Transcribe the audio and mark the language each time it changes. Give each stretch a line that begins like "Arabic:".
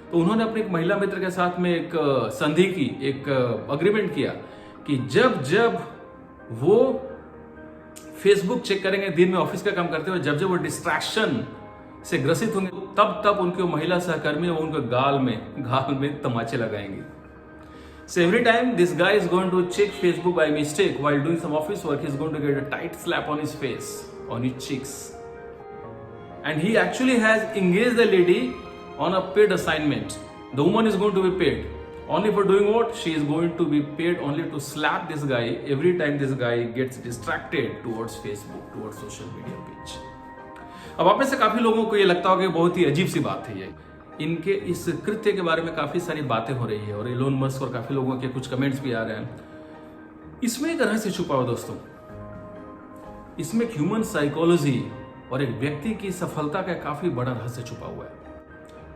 Hindi: तो उन्होंने अपनी एक महिला मित्र के साथ में एक संधि की, एक अग्रीमेंट किया कि जब जब वो फेसबुक चेक करेंगे दिन में ऑफिस का काम करते हुए, जब जब वो डिस्ट्रैक्शन से ग्रसित होंगे, तब तब उनके महिला सहकर्मी वो उनके गाल में तमाचे लगाएंगे।
English: So every time this guy is going to check Facebook by mistake while doing some office work, he's going to get a tight slap on his face, on his cheeks. And he actually has engaged the lady on a paid assignment. The woman is going to be paid. Only for doing what? She is going to be paid only to slap this guy every time this guy gets distracted towards Facebook, towards social media page.
Hindi: अब आप में से काफी लोगों को ये लगता होगा कि बहुत ही अजीब सी बात है ये। इनके इस कृत्य के बारे में काफी सारी बातें हो रही है और इलोन मस्क और काफी लोगों के कुछ कमेंट्स भी आ रहे हैं। इसमें एक रहस्य छुपा हुआ दोस्तों, इसमें एक ह्यूमन साइकोलॉजी और एक व्यक्ति की सफलता का काफी बड़ा रहस्य छुपा हुआ है।